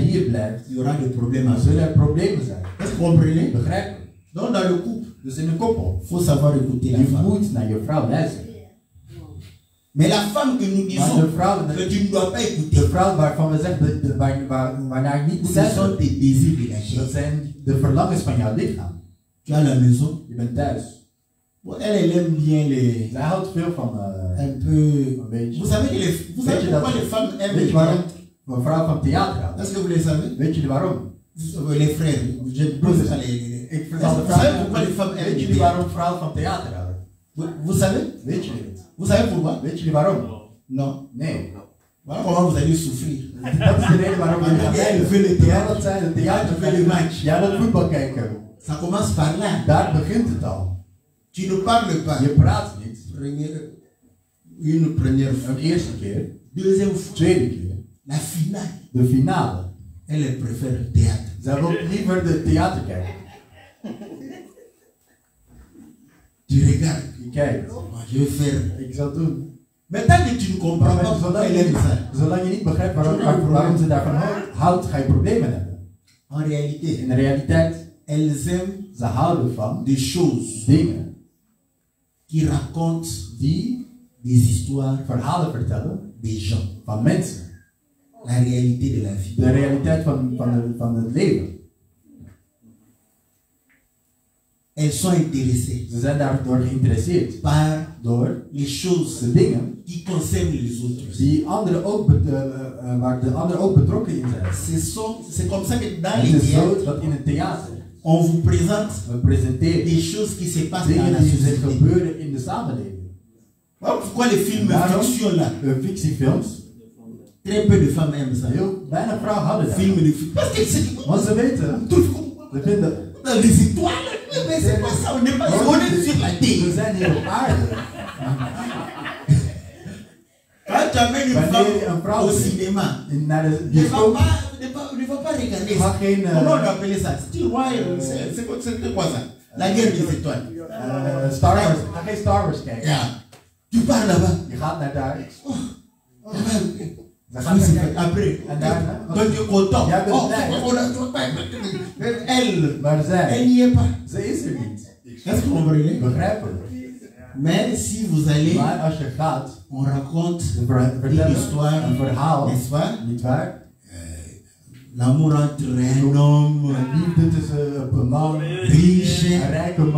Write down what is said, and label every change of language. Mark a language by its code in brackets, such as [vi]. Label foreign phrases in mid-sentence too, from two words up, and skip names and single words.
[fr] ici, [nl] hier blijft, [fr] il y aura des problèmes [nl] dan [fr] à [nl] zullen er problemen zijn. [fr] Est-ce que vous comprenez? [nl] Begrijpen? [fr] Donc dans le couple, [nl] Dus in een koppel, [fr] il faut savoir écouter la [nl] je [fr] femme. [nl] moet naar je vrouw luisteren. [fr] Mais la femme que nous [nl] Maar [fr] disons [nl] de vrouw, [fr] que tu ne dois pas [nl] de [fr] écouter, [nl] vrouw waarvan we zeggen, waarnaar je niet moet [fr] ce sont [nl] luisteren, [fr] tes désirs de la chair. [nl] dat zijn de verlangens van jouw lichaam. [fr] Tu as la maison. [nl] Je bent thuis. [fr] Bon, elle aime bien les... [nl] Zij houdt veel van [fr] Un peu... [nl] een beetje. [fr] Vous savez, vous savez pourquoi les femmes aiment [nl] Weet [fr] les [nl] je waarom [fr] théâtres? [nl] een vrouw van theater houdt? [fr] Est-ce que vous le savez? [nl] Weet je waarom? [fr] Les frères. Je pose ça les... [nl] Ik [fr] Est-ce [nl] vertel [fr] que [nl] de [fr] vous savez [nl] vrouw. [fr] pourquoi les femmes aiment [nl] Weet [fr] les [nl] jullie [fr] théâtres? [nl] waarom vrouwen van theater houden? [fr] Vous savez? [nl] Weet jullie het? [fr] Vous savez pourquoi? [nl] Weet jullie waarom? [fr] Non. [nl] Nee. [fr] Voilà comment vous allez souffrir. [nl] Dat is de reden waarom jullie gaan [fr] Elle [nl] kijken. [fr] veut le [nl] Ja, [fr] théâtre. [nl] dat zijn de theater. [fr] Elle veut le match. [nl] Ja, dat voetbal kijken. [fr] Ça commence par là. [nl] Daar begint het al. [fr] Tu ne parles pas. [nl] Je praat niet. [fr] Une première fois. [nl] Een eerste keer. [fr] Deuxième fois. [nl] Tweede keer. [fr] La finale. [nl] De finale. [fr] Elle préfère le théâtre. [nl] Zij wil liever de theater kijken. [fr] Tu regardes. [nl] Je kijkt. [fr] Moi, je vais faire. [nl] Ik zal het doen. [fr] Mais tant que tu ne comprends [nl] Maar [fr] pas pourquoi elle aime ça, [nl] zolang je niet begrijpt waarom ze daarvan houdt, ga je problemen hebben. [fr] en réalité, [nl] In de realiteit, [fr] elles aiment [nl] ze houden van [fr] des choses [nl] dingen [fr] qui racontent [nl] die [fr] des histoires [nl] verhalen vertellen [fr] des gens. [nl] van mensen. [fr] La réalité de la vie. [nl] De realiteit van het leven. [fr] elles sont intéressées [nl] Ze zijn daardoor geïnteresseerd [fr] par [nl] door [fr] les choses [nl] de dingen [fr] qui concernent les autres. [nl] die anderen ook waar de anderen ook betrokken in zijn. [fr] C'est comme ça que dans [nl] Het [fr] les [nl] is zo [fr] théâtres, [nl] dat in het theater [fr] on vous présente [nl] we presenteren [fr] des choses qui se passent dans [nl] dingen [fr] la [nl] die zich [fr] société. [nl] gebeuren in de samenleving. [fr] Voilà pourquoi les films [nl] Daarom, [fr] fiction là, [nl] fictiefilms, [fr] très peu de femmes aiment ça. [nl] heel weinig vrouwen hadden dat. [fr] Films de fiction. Parce que c'est [nl] Want ze weten, ze vinden, [fr] dans les étoiles. Mais c'est pas ça, on n'est pas on est sur la [nl] we [fr] terre. [nl] zijn hier op aarde. [fr] Quand tu amènes une [nl] Wanneer je een [fr] femme [nl] vrouw [fr] au [nl] brengt [fr] cinéma, [nl] naar de [fr] ne va [nl] bioscoop, [fr] pas regarder [nl] ga [fr] ça. [nl] geen [fr] Comment on appelait ça? Style Royal, c'est quoi ça? La guerre des étoiles. [nl] Star Wars, ga geen Star Wars kijken. Yeah. [fr] Tu pars là-bas. [nl] Je gaat naar daar. [fr] Ça va se faire après. [nl] En daarna, [fr] Toi tu es content. [nl] Jij bent [fr] Oh, [nl] blij. [fr] elle, [nl] maar zij, [fr] elle n'y est pas. [nl] ze is er niet. [fr] Est-ce que vous comprenez? [nl] Begrijpen. [fr] Mais si vous allez, [nl] Maar als je gaat, [fr] on raconte [nl] ze [fr] une [nl] vertellen [fr] histoire, [nl] een verhaal, [fr] n'est-ce pas? [nl] niet waar? [fr] L'amour entre un homme [nl] Een liefde tussen een man, [fr] riche [nl] een rijke man,